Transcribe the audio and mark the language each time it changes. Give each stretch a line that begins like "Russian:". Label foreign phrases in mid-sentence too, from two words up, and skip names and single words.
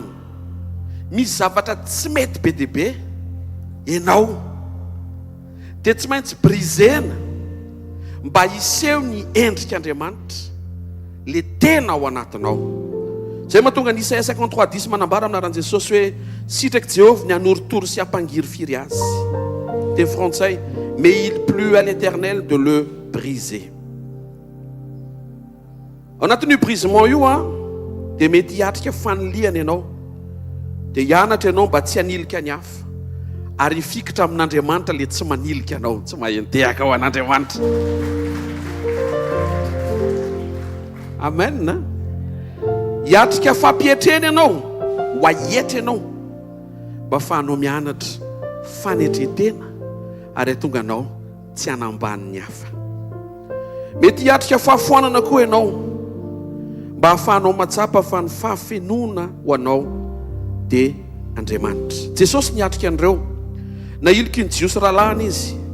Malagasy: misy zavatra tsy mety be dia be ianao dia tsy maintsy brisena mba hiseho ny endrik'Andriamanitra le tena ao anatinao zay mahatonga ny Isaia 53:10 manambara aminaran'i Jesosy hoe sitraky Jehovah ny hanorotoro sy hampangiry firy azy teny frantsay
French: mais il plut à l'Éternel de le briser
Malagasy: ao anatin'io brisement io dia mety hiatrika faniliana ianao dia hianatra ianao mba tsy hanilika ny hafa ary hifikitra amin'Andriamanitra le tsy manilika anao tsy mahentehaka ao an'Andriamanitra amen hiatrika fampihetrena ianao ho ahetra ianao mba fahanao mianatra fanetretena ary atonga anao tsy hanambany ny hafa mety hiatrika fahafoanana koa ianao mba hahafahanao matsapa fa ny fahafenona ho anao dia Andriamanitra Jesosy niatrika an'ireo na iliky ny jiosy rahalahiny izy